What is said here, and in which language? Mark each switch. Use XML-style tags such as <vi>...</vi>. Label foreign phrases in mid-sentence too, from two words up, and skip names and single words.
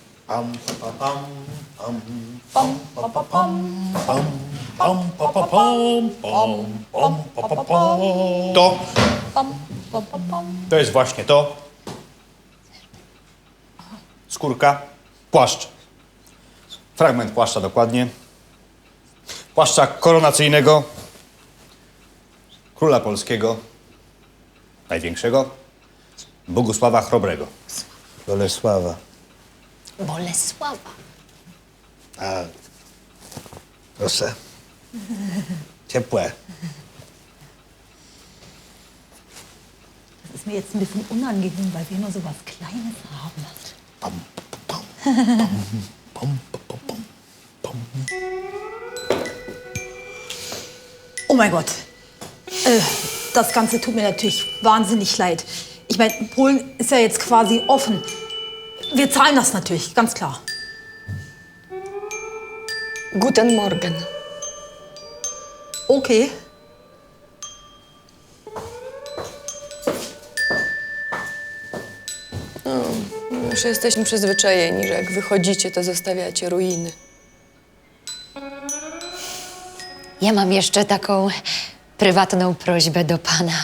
<pl>Pam, pa, pam, pam, Bom, bom, bom, bom. pam, pam, pa, pa, pam, pam, pam, pa, pa, pam. To, Bom, bom, bom, bom. to jest właśnie to. Skórka, płaszcz. Fragment płaszcza dokładnie. Płaszcza koronacyjnego króla polskiego, największego, Bogusława Chrobrego. Bolesława. Bolesława. A, proszę. Ciepłe.</pl> <de>Das ist mir jetzt ein bisschen unangenehm, weil wir nur so was Kleines haben. Pam, pam, pam, pam, pam, pam, pam. Oh mein Gott. Das Ganze tut mir natürlich wahnsinnig leid. Ich meine, Polen ist ja jetzt quasi offen. Wir zahlen das natürlich, ganz klar. Guten Morgen. Okay.</de> <pl>Już jesteśmy przyzwyczajeni, że jak wychodzicie, to zostawiacie ruiny. Ja mam jeszcze taką prywatną prośbę do pana,</pl>